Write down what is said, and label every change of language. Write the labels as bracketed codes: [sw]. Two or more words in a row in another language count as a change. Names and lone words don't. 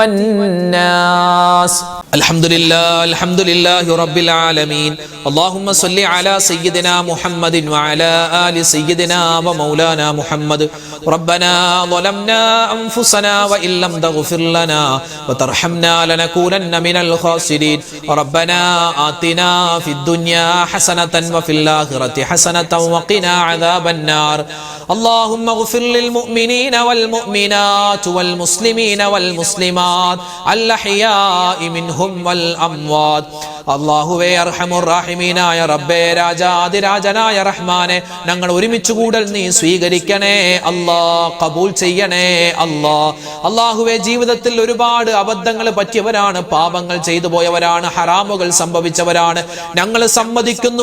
[ar] والناس الحمد لله رب العالمين اللهم صل على سيدنا محمد وعلى آل سيدنا ومولانا محمد ربنا ظلمنا أنفسنا وإن لم تغفر لنا وترحمنا لنكونن من الخاسرين ربنا آتنا في الدنيا حسنة وفي الآخرة حسنة وقنا عذاب النار اللهم اغفر للمؤمنين والمؤمنات والمسلمين والمسلمات الأحياء منهم والأموات [ml] അല്ലാഹുവേ [ar] أرحم الراحمين [ml] റബ്ബേ രാജാതിരാജനായ റഹ്മാനെ ഞങ്ങൾ ഒരുമിച്ച് കൂടൽ നീ സ്വീകരിക്കണേ അല്ലാഹ് ഖബൂൽ ചെയ്യണേ അല്ലാഹുവേ ജീവിതത്തിൽ ഒരുപാട് അബദ്ധങ്ങൾ പറ്റിയവരാണ് പാപങ്ങൾ ചെയ്തു പോയവരാണ് ഹറാമുകൾ സംഭവിച്ചവരാണ് ഞങ്ങൾ സമ്മതിക്കുന്നു